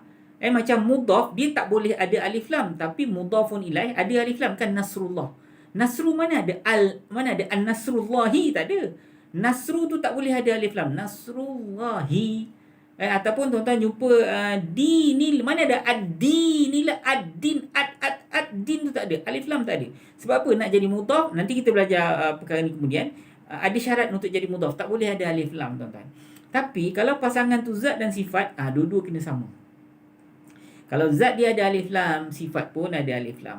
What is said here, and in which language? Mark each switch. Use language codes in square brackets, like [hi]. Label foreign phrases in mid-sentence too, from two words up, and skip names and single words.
[ms] Macam mudhaf dia tak boleh ada [ar] ألف لام, [ms] tapi [ar] مضافٌ إليه [ms] ada [ar] ألف لام [ms] kan. Nasrullah. Nasru mana ada an-nasrullahi, tak ada. Nasru tu tak boleh ada [ar] ألف لام. [ms] Nasrullahi. Ataupun tuan-tuan jumpa dinil, mana ada ad-dinil, ad-din, ad-din tu tak ada. [ar] ألف لام [ms] tak ada. Sebab apa? Nak jadi mudhaf, nanti kita belajar perkara ni kemudian. Ada syarat untuk jadi mudhaf, tak boleh ada [ar] ألف لام [ms] tuan-tuan. Tapi kalau pasangan tu zat dan sifat, dua-dua kena sama. Kalau zat dia ada [ar] ألف لام, [ms] sifat pun ada [ar] ألف لام.